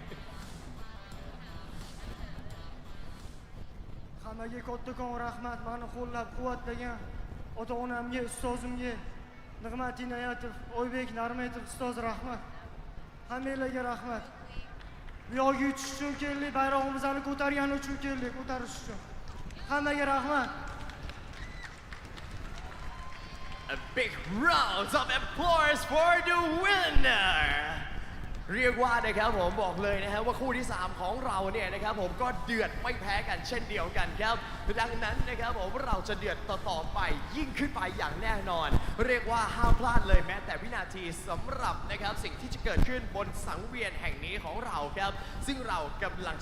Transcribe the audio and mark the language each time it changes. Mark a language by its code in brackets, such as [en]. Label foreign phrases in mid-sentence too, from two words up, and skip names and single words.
[uz] Hammaga kattakon rahmat, mani qo'llab-quvvatlagan ota-onamga, ustozimga, Nig'mat Inoyatov, Oybek Narmetov ustoz rahmat. Hammanglarga rahmat. Bu yoqqa yutish uchun keldik, bayrog'imizni ko'targani uchun keldik, ko'tarish uchun. Hammaga rahmat. [en] A big round of applause for the winner. [th] เรียกว่านะครับผมบอกเลยนะฮะว่าคู่ที่ 3 ของเราเนี่ยนะครับผมก็เดือดไม่แพ้กันเช่นเดียวกันครับดังนั้นนะครับผมเราจะเดือดต่อไปยิ่งขึ้นไปอย่างแน่นอนเรียกว่าห้ามพลาดเลยแม้แต่วินาทีสำหรับนะครับสิ่งที่จะเกิดขึ้นบนสังเวียนแห่งนี้ของเราครับซึ่งเรากำลังจะ